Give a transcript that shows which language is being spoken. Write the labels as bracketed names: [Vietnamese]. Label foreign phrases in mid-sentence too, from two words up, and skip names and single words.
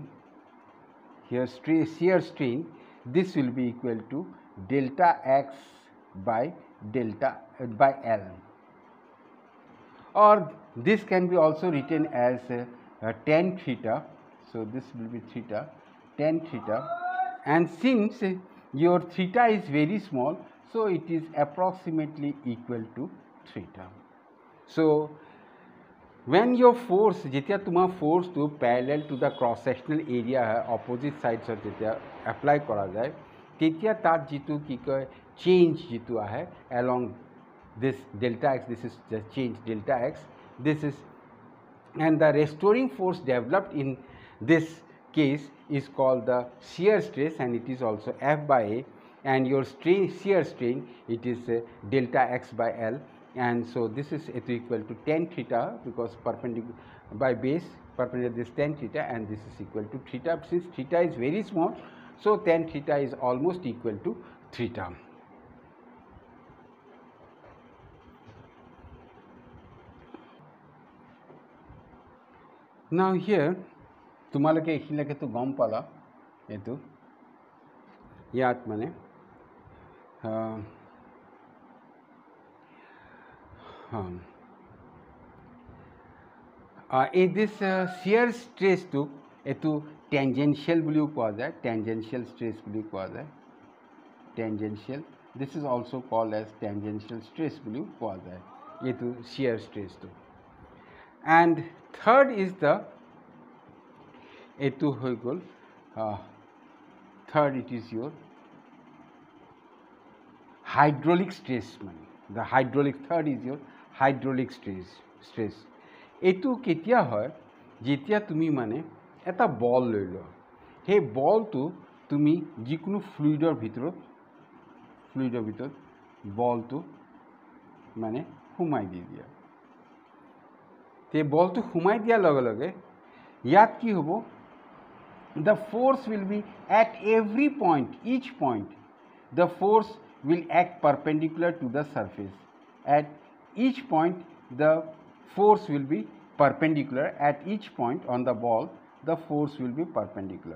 [English] Here shear strain, this will be equal to delta x by L, or this can be also written as tan theta. So this will be theta, tan theta, and since your theta is very small, so it is approximately equal to theta. So when your force, [Assamese] যেতিয়া তোমাৰ [English] force to parallel to the cross sectional area opposite sides যেতিয়া apply [Assamese] কৰা যায়, তেতিয়া তাত যিটো কি কয় [English] change [Assamese] যিটো আহে [English] along this delta x, this is the change delta x, this is, and the restoring force developed in this case is called the shear stress, and it is also F by A, and your shear strain, it is delta x by L. And so this is equal to tan theta, because perpendicular by base perpendicular this tan theta, and this is equal to theta. Since theta is very small, so tan theta is almost equal to theta. [Assamese] Now here তোমালোকে এইখিনিলৈকে তো গম পালা এইটো ইয়াত মানে [English] this shear stress [Assamese] তো এইটো tangential বুলিও কোৱা যায়, [English] tangential stress [Assamese] বুলিও কোৱা যায়, [English] tangential. This is also called as tangential stress [Assamese] বুলিও কোৱা যায় etu [English] shear stress to. And third is the [Assamese] এইটো হৈ গ'ল [English] third, it is your hydraulic stress. The hydraulic, third is your hydraulic stress. [Assamese] এটো কেতিয়া হয় যেতিয়া তুমি মানে এটা বল লৈ ল, সেই বলটো তুমি যিকোনো ফ্লুইডৰ ভিতৰত বলটো মানে সোমাই দি দিয়া, তে বলটো সোমাই দিয়াৰ লগে লগে ইয়াত কি হ'ব, [English] the force will be at every point, each point the force will act perpendicular to the surface. At each point the force will be perpendicular. At each point on the ball the force will be perpendicular.